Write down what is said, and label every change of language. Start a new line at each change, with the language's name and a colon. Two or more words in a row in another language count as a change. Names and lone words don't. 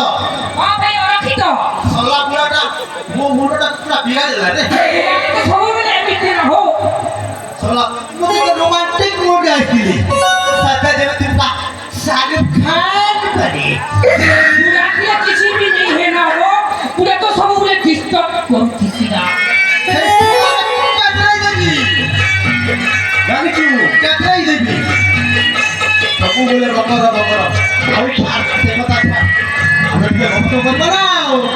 Odia: ହଁ ଭାଇ ଅରକ୍ଷିତ ସଲା ପୁରାଟା ମୋ ମୁଣ୍ଡଟା ପୁରା ବିଗା ଦେଲା ରେ ତ ସବୁବେଳେ ଏମିତି ରହୁ ସଲା ମୁଁ ଟିକେ ରୋମାଣ୍ଟିକ ମୋଡ ଆସିଲି ସାଥା ଯେମିତି ପୁରା ଶାହରୁଖ ଖାନ ପରି ପୁରା କିଛି ବି
Hindi: नहीं है ना हो
Odia: ପୁରା ତ ସବୁବେଳେ ଡିଷ୍ଟର୍ବ କରୁଛି ନା ଜାଣିଛୁ କେତେଇ ଦେବି ସବୁବେଳେ ବକର ବକର ଆଉ ସେ କଥା ଆମେ ଟିକେ ଭକ୍ତ କରିବା ନା ଆଉ